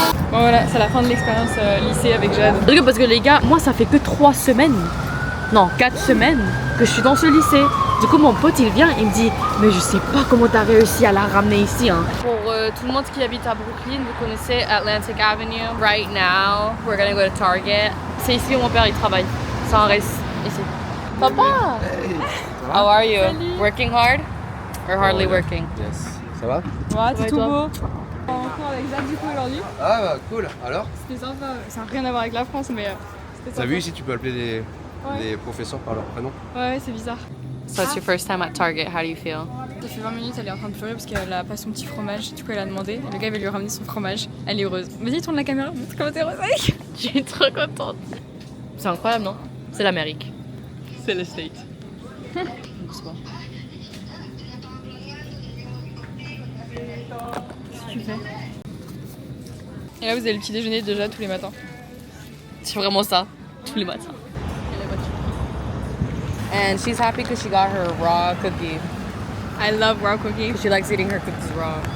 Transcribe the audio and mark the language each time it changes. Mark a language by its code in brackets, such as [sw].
[fr] Bon voilà, c'est la fin de l'expérience lycée avec Jade. Parce que les gars, moi ça fait que 3 semaines, non 4 semaines que je suis dans ce lycée. Du coup mon pote il vient, il me dit mais je sais pas comment t'as réussi à la ramener ici hein. Pour tout le monde qui habite à Brooklyn, vous connaissez Atlantic Avenue. [en] Right now, we're gonna go to Target. [fr] C'est ici où mon père il travaille, c'est un res ici. [en] Papa! How are you? Working hard? Or hardly working? Yes. [fr] Ça va? Ouais, c'est tout beau. En cours avec Jade du coup aujourd'hui. Ah bah cool. Alors? C'était sympa. Ça n'a rien à voir avec la France mais c'était sympa. T'as vu si tu peux appeler des professeurs par leur prénom? Ouais, c'est bizarre. [en] So it's your first time at Target, how do you feel? [fr] Ça fait 20 minutes, elle est en train de pleurer parce qu'elle a pas son petit fromage. Du coup, elle a demandé. Le gars va lui ramener son fromage. Elle est heureuse. Vas-y, tourne la caméra, montre comment t'es heureuse avec. Je suis trop contente. C'est incroyable, non? C'est l'Amérique. C'est le state. Qu'est-ce que tu fais? Et là, vous avez le petit déjeuner déjà tous les matins. C'est vraiment ça, tous les matins. [en] And she's happy because she got her raw cookie. I love raw cookies. She likes eating her cookies raw.